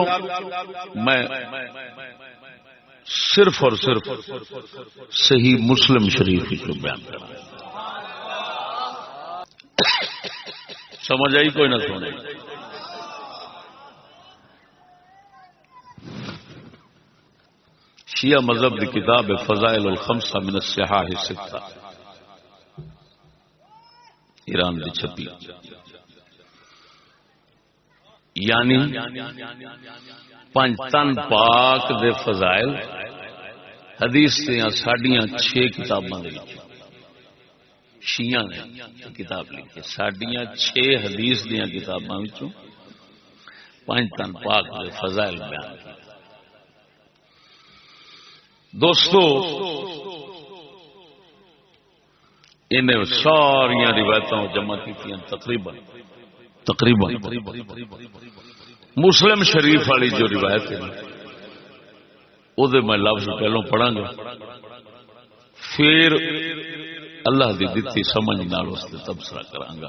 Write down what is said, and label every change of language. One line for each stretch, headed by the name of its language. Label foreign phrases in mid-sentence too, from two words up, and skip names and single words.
Punjabi: میں صرف اور صرف صحیح مسلم شریف وچوں بیان کراں. سمجھ آئی کوئی نہ سمجھ؟ شیعہ مذہب کی کتاب فضائل الخمسہ من الصحاح الستہ، ایران دی چھپی. یعنی پنج تن پاک دے فضائل حدیث دیاں ساڈیاں 6 کتاباں دے وچ شیعہ نے کتاب لکھی. ساڈیاں 6 حدیث دیاں کتاباں وچوں پنج تن پاک دے فضائل بیان کیتے. دوستو انہیں ساری روایتوں جمع کی تقریباً مسلم شریف والی جو روایت ہے وہ میں لفظ پہلوں پڑھا گا، پھر اللہ دی دتی سمجھ نال اس تے تبصرہ کراں گا.